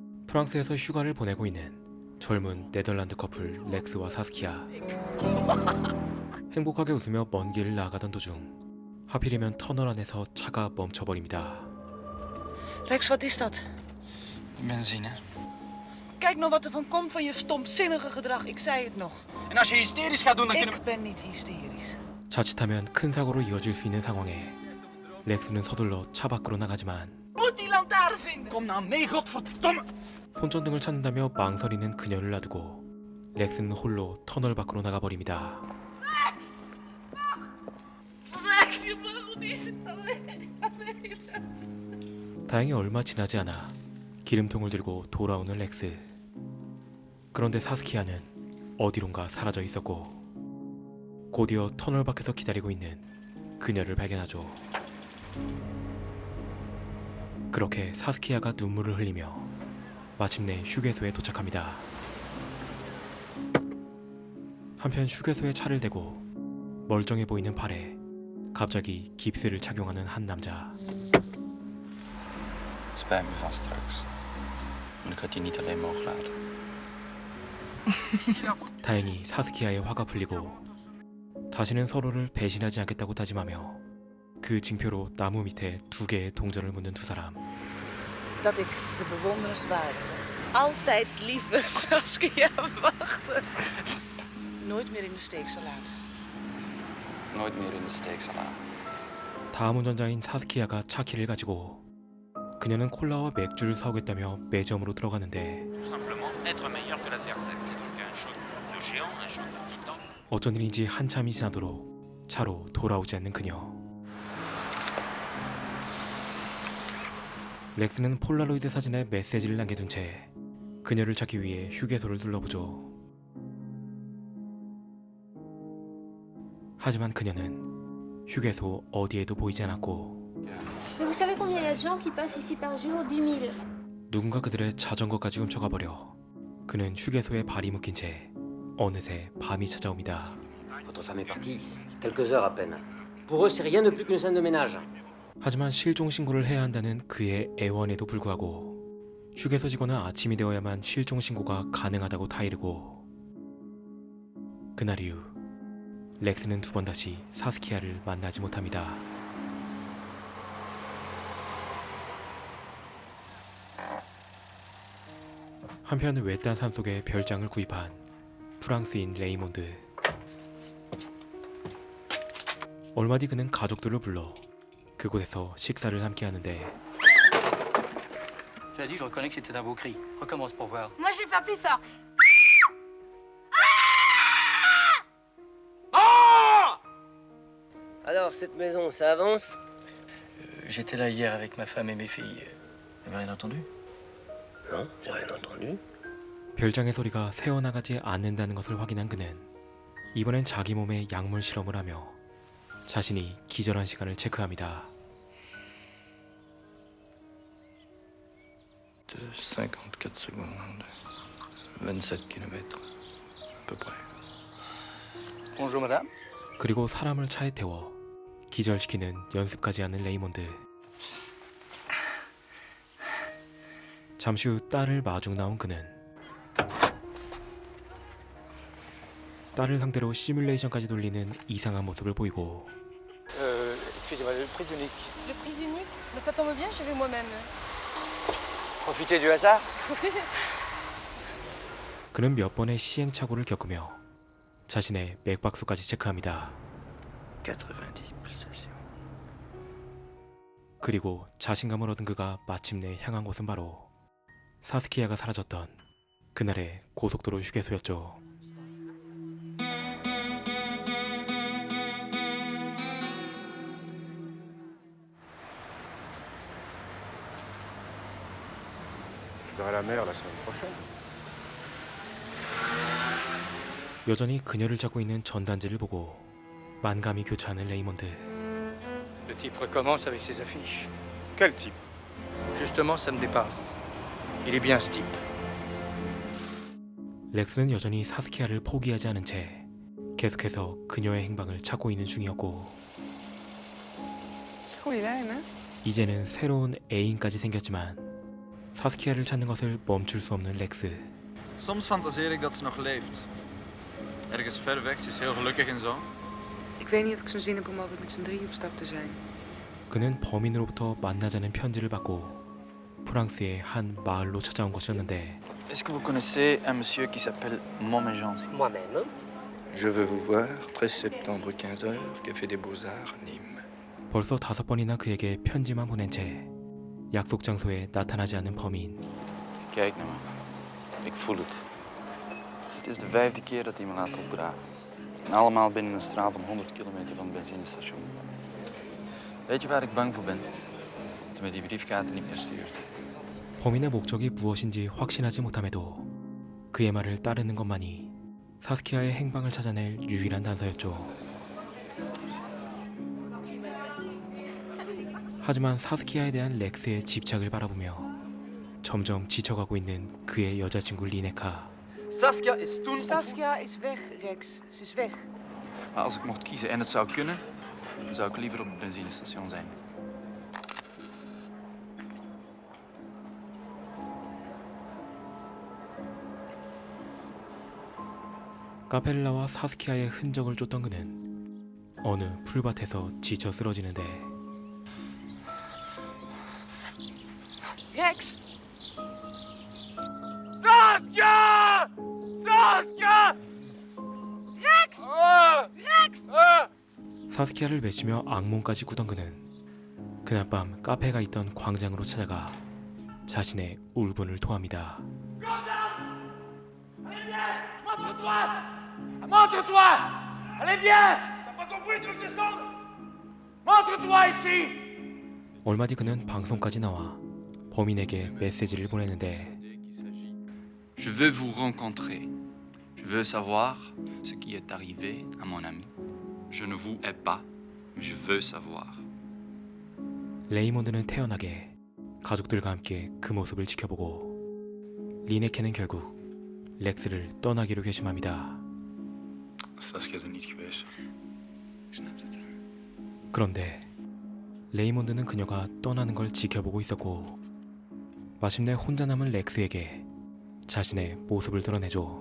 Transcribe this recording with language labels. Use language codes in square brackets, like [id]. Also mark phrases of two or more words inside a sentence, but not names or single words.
[ko] 프랑스에서 휴가를 보내고 있는 젊은 네덜란드 커플 렉스와 사스키야. 행복하게 웃으며 먼 길을 나아가던 도중 하필이면 터널 안에서 차가 멈춰버립니다. [nl] Lex, wat is dat? Benzine. Kijk nou wat er van komt van je stomzinnige gedrag. Ik zei het nog. En als je hysterisch gaat doen, dan kunnen Ik ben niet hysterisch. [ko] 자칫하면 큰 사고로 이어질 수 있는 상황에 렉스는 서둘러 차 밖으로 나가지만 [nl] Moet die lantaarn vinden. Kom nou mee, godverdomme! [ko] 손전등을 찾는다며 망설이는 그녀를 놔두고 렉스는 홀로 터널 밖으로 나가버립니다. [nl] Lex, je mag niet. [ko] 다행히 얼마 지나지 않아 기름통을 들고 돌아오는 렉스. 그런데 사스키야는 어디론가 사라져 있었고 곧이어 터널 밖에서 기다리고 있는 그녀를 발견하죠. 그렇게 사스키야가 눈물을 흘리며 마침내 휴게소에 도착합니다. 한편 휴게소에 차를 대고 멀쩡해 보이는 팔에 갑자기 깁스를 착용하는 한 남자. [nl] Het spijt me van straks. Maar ik had je niet alleen mogen laten. [ko] 다행히 사스키야의 화가 풀리고 다시는 서로를 배신하지 않겠다고 다짐하며 그 징표로 나무 밑에 2개의 동전을 묻는 두 사람. [nl] Dat ik de bewonderenswaardige, altijd lieve Saskia wachtte. Nooit meer in de steek zal laten. Nooit meer in de steek zal laten. [ko] 다음 운전자인 사스키야가 차 키를 가지고 그녀는 콜라와 맥주를 사오겠다며 매점으로 들어가는데 어쩐 일인지 한참이 지나도록 차로 돌아오지 않는 그녀. 렉스는 폴라로이드 사진에 메시지를 남겨둔 채 그녀를 찾기 위해 휴게소를 둘러보죠. 하지만 그녀는 휴게소 어디에도 보이지 않았고 [fr] Mais vous savez combien il y a de gens qui passent ici par jour? 10 000. [ko] 누군가 그들의 자전거까지 훔쳐가 버려 그는 휴게소에 발이 묶인 채 어느새 밤이 찾아옵니다. [fr] Votre femme est partie quelques heures à peine. Pour eux, c'est rien de plus qu'une scène de ménage. [ko] 하지만 실종 신고를 해야 한다는 그의 애원에도 불구하고 휴게소 직원은 아침이 되어야만 실종 신고가 가능하다고 타이르고 그날 이후 렉스는 2번 다시 사스키야를 만나지 못합니다. 한편 외딴 산속에 별장을 구입한 프랑스인 레이몬드. 얼마 뒤 그는 가족들을 불러 그곳에서 식사를 함께 하는데 [fr] Tu as dit, je reconnais que c'était un beau cri. Recommence pour voir. Moi, je vais faire plus fort. Alors, cette maison, ça avance? J'étais là hier avec ma femme et mes filles. Vous n'avez rien entendu? Non, j'ai rien entendu. [ko] 별장의 소리가 새어나가지 않는다는 것을 확인한 그는 이번엔 자기 몸에 약물 실험을 하며 자신이 기절한 시간을 체크합니다. [fr] 54 secondes. 27 km. À peu près. Bonjour, madame. [ko] 그리고 사람을 차에 태워 기절시키는 연습까지 하는 레이몬드. 잠시 후 딸을 마중 나온 그는 딸을 상대로 시뮬레이션까지 돌리는 이상한 모습을 보이고 [fr] Excusez-moi, le prise unique. Le prise unique? Mais ça tombe bien, je vais moi-même. Profitez du hasard? [ko] 그는 몇 번의 시행착오를 겪으며 자신의 맥박수까지 체크합니다. [fr] 90 pulsations. [ko] 그리고 자신감을 얻은 그가 마침내 향한 곳은 바로 사스키야가 사라졌던 그날의 고속도로 휴게소였죠. [fr] Je verrai la mère la semaine prochaine. [ko] 여전히 그녀를 찾고 있는 전단지를 보고 만감이 교차하는 레이몬드. [fr] Le type recommence avec ses affiches. Quel type? Justement, ça me dépasse. Il est bien, ce type. [ko] 렉스는 여전히 사스키야를 포기하지 않은 채 계속해서 그녀의 행방을 찾고 있는 중이었고 [nl] Is goede lijn, hè? [ko] 이제는 새로운 애인까지 생겼지만 사스키아를 찾는 것을 멈출 수 없는 렉스. [nl] Soms fantaseer ik dat ze nog leeft. Ergens ver weg, ze is heel gelukkig en zo. Ik weet niet of ik zo'n zin heb om altijd met z'n drieën op stap te zijn. [ko] 그는 범인으로부터 만나자는 편지를 받고 프랑스의 한 마을로 찾아온 것이었는데 [fr] Est-ce que vous connaissez un monsieur qui s'appelle Montméjean? Moi-même. Je veux vous voir, 13 septembre 15h, Café des Beaux-Arts, Nîmes. [ko] 벌써 5번이나 그에게 편지만 보낸 채 약속 장소에 나타나지 않는 범인. [nl] Kijk naar me. Ik voel het. Het is de 5e keer dat hij me laat opdragen. En allemaal binnen een straal van 100 kilometer van het benzinestation. Weet je waar ik bang voor ben? Dat hij me die briefkaarten niet meer stuurt. [ko] 범인의 목적이 무엇인지 확신하지 못함에도 그의 말을 따르는 것만이 사스키아의 행방을 찾아낼 유일한 단서였죠. 하지만 사스키아에 대한 렉스의 집착을 바라보며 점점 지쳐가고 있는 그의 여자친구 리네카. [nl] Saskia is toen... Saskia is weg, Rex. Ze is weg. Maar als ik mocht kiezen en het zou kunnen, dan zou ik liever op het benzinestation zijn. [ko] 카페를 나와 사스키아의 흔적을 쫓던 그는 어느 풀밭에서 지쳐 쓰러지는데 Rex! Saskia! Saskia! Rex! Rex! 사스키아를 외치며 악몽까지 꾸던 그는 그날 밤 카페가 있던 광장으로 찾아가 자신의 울분을 토합니다. [fr] Montre-toi! Montre-toi! Allez, viens! T'as pas compris, tu veux que je descende? Montre-toi ici! [ko] 얼마 뒤 그는 방송까지 나와 범인에게 메시지를 보내는데 [fr] Je veux vous rencontrer. Je veux savoir ce qui est arrivé à mon ami. Je ne vous hais pas, mais je veux savoir. [ko] 레이몬드는 태연하게 가족들과 함께 그 모습을 지켜보고 리네케는 결국 렉스를 떠나기로 결심합니다. [nl] Saskia is er niet geweest. Ik snap het. [ko] 그런데 레이몬드는 그녀가 떠나는 걸 지켜보고 있었고 마침내 혼자 남은 렉스에게 자신의 모습을 드러내죠.